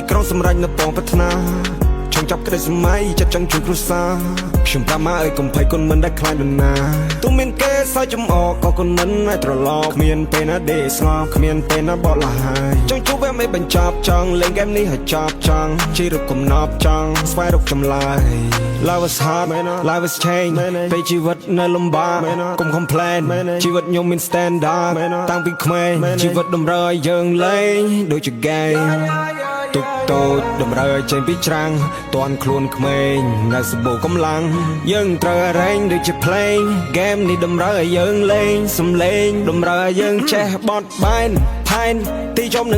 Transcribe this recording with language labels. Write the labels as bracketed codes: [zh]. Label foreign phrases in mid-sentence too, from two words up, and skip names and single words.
[km] ក្រុងសម្រេចនៅប៉ងប្រាថ្នាចង់ចាប់ក្តីសម័យចិត្តចង់ជួយគ្រួសារខ្ញុំប្រាប់ មកឲ្យកុំភ័យគុណមិនដែលខ្លាចនរណាទោះមានគេសើចចំអកក៏គុណមិនឲ្យត្រឡប់គ្មានពេលណាដេកស្ងប់គ្មានពេលណាបត់លហើយចង់ជួបវាមិនបញ្ចប់ចង់លេងហ្គេមនេះឲ្យចប់ចង់ជិះរកកំណប់ចង់ស្វែងរកចម្លើយ [en] Life is hard life is change [km] ពេលជី វិតនៅលំបាកកុំ complain ជីវិតខ្ញុំមាន standard តាំងពីក្មេងជីវិតតម្រូវឲ្យយើងលេងដូចជា game ទុកតូចតម្រូវឲ្យចេញពីច្រាំងតាន់ខ្លួនក្មេងនៅសម្បូរកម្លាំងយើងត្រូវរែងដូចជា [en] play game [km] នេះតម្រូវឲ្យយើងលេងសំលេងតម្រូវឲ្យយើងចេះបត់បែនផែនទីចំនឹង